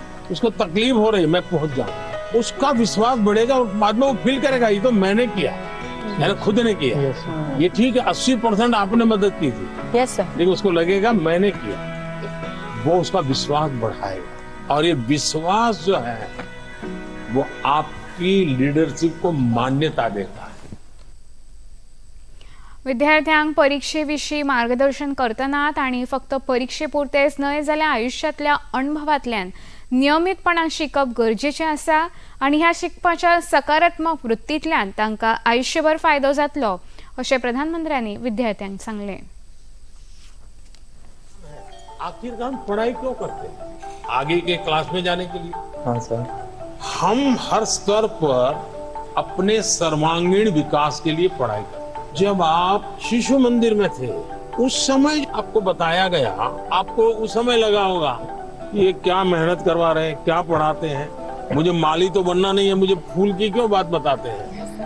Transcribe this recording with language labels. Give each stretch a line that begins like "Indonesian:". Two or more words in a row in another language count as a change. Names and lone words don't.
Hindi: उसको तकलीफ हो रही, मैं पहुंच जाऊं. उसका विश्वास बढ़ेगा और बाद में वो फील करेगा ये तो मैंने किया, मैंने खुद ने किया. ये ठीक है, 80% आपने मदद की थी,
English: Yes, sir.
Hindi: लेकिन उसको लगेगा मैंने किया. वो उसका विश्वास बढ़ाएगा, और ये विश्वास जो है वो आपकी लीडरशिप को मान्यता देता है.
Konkani: विद्यार्थ्यांक परीक्षेविशीं मार्गदर्शन करतना तांणी फक्त परीक्षे पुरतेच न्हय, जाल्यार आयुश्यांतल्या अणभवांतल्यान नियमीतपणान शिकप गरजेचें आसा, आनी ह्या शिकपाच्या सकारात्मक वृत्तींतल्यान तांकां आयुश्यभर फायदो जातलो अशें प्रधानमंत्र्यांनी विद्यार्थ्यांक सांगलें.
Hindi: आखिर हम पढ़ाई क्यों करते हैं? आगे के क्लास में जाने के लिए. हाँ सर. हम हर स्तर पर अपने सर्वांगीण विकास के लिए पढ़ाई करते हैं. जब आप शिशु मंदिर में थे उस समय आपको बताया गया, आपको उस समय लगा होगा कि ये क्या मेहनत करवा रहे हैं, क्या पढ़ाते हैं, मुझे माली तो बनना नहीं है, मुझे फूल की क्यों बात बताते हैं।